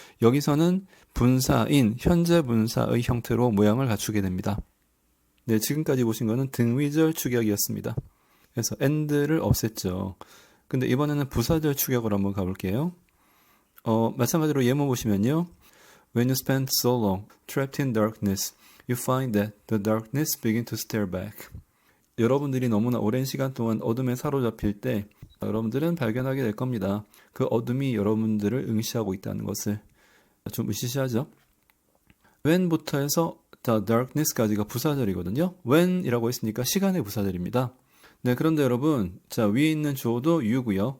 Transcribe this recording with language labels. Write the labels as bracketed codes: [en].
[ko] 여기서는 분사인 현재 분사의 형태로 모양을 갖추게 됩니다. 네, 지금까지 보신 거는 등위절 축약이었습니다. 그래서 and를 없앴죠. 근데 이번에는 부사절 축약으로 한번 가볼게요. 마찬가지로 예문 보시면요. [en] When you spend so long trapped in darkness, you find that the darkness begins to stare back. [ko] 여러분들이 너무나 오랜 시간 동안 어둠에 사로잡힐 때 여러분들은 발견하게 될 겁니다. 그 어둠이 여러분들을 응시하고 있다는 것을. 좀 으시시하죠? when부터 해서 the darkness까지가 부사절이거든요. when이라고 했으니까 시간의 부사절입니다. 네, 그런데 여러분, 자, 위에 있는 주어도 you고요.